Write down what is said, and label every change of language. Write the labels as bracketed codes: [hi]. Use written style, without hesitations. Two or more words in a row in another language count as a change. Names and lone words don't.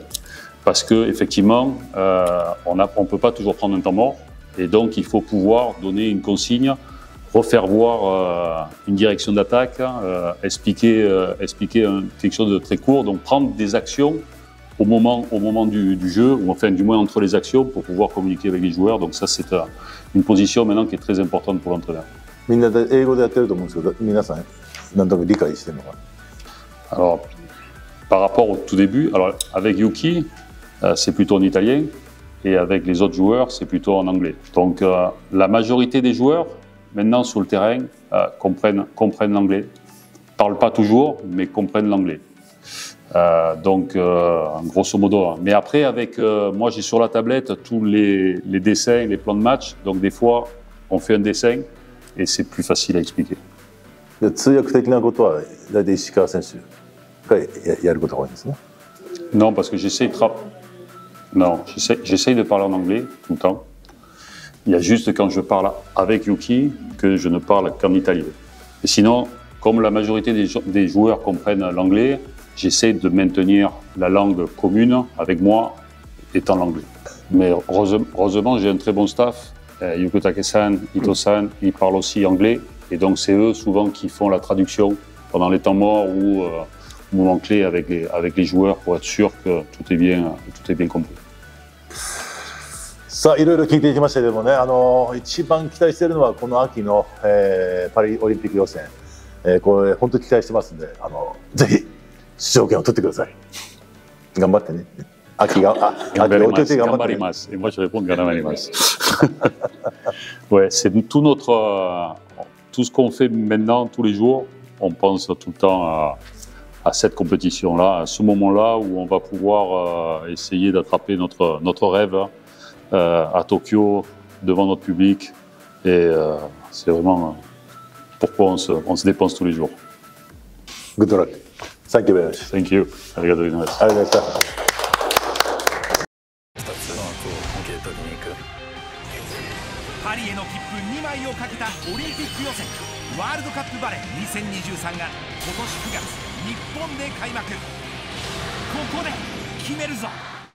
[fr] Parce qu'effectivement, on ne peut pas toujours prendre un temps mort et donc il faut pouvoir donner une consigne, refaire voir une direction d'attaque, expliquer quelque chose de très court, donc prendre des actions au moment du jeu, ou enfin du moins entre les actions, pour pouvoir communiquer avec les joueurs. Donc ça, c'est une position maintenant qui est très importante pour l'entraîneur. [ja] みんなで英語でやってると思うんですけど、皆さんなんとなく理解してるのかな。 [fr] Alors, par rapport au tout début, alors avec Yuki, c'est plutôt en italien, et avec les autres joueurs, c'est plutôt en anglais. Donc la majorité des joueurs, maintenant sur le terrain, comprennent l'anglais. Parlent pas toujours, mais comprennent l'anglais. Donc, grosso modo. Mais après, avec moi, j'ai sur la tablette tous les dessins, les plans de match. Donc, des fois, on fait un dessin et c'est plus facile à expliquer. [ja] で通訳的なことは大体石川選手がやることが多いんですね。 [fr] Non, parce que j'essaye de parler en anglais tout le temps. Il y a juste quand je parle avec Yuki que je ne parle qu'en italien. Et sinon, comme la majorité des joueurs comprennent l'anglais, j'essaie de maintenir la langue commune avec moi étant l'anglais. Mais heureusement, j'ai un très bon staff. Yuko Take-san, Ito-san, ils parlent aussi anglais. Et donc, c'est eux souvent qui font la traduction pendant les temps morts ou moment clé avec les joueurs pour être sûr que tout est bien compris. [ja] さあいろいろ聞いていきましたけどもね、一番期待しているのはこの秋の、パリオリンピック予選、これ本当に期待してますんで、ぜひ出場権を取ってください。頑張ってね。秋お手手頑張ってね。 [fr] Et moi, je réponds Ganamarimas. Ouais, c'est tout ce qu'on fait maintenant, tous les jours, on pense tout le temps à cette compétition-là, à ce moment-là où on va pouvoir essayer d'attraper notre rêve à Tokyo, devant notre public. Et c'est vraiment pourquoi on se dépense tous les jours. [en] Good luck. Thank you very much. Thank you. [ja] ありがとうございます。ありがとうございました。パリへの切符2枚をかけたオリンピック予選ワールドカップバレー2023が今年9月日本で開幕。ここで決めるぞ。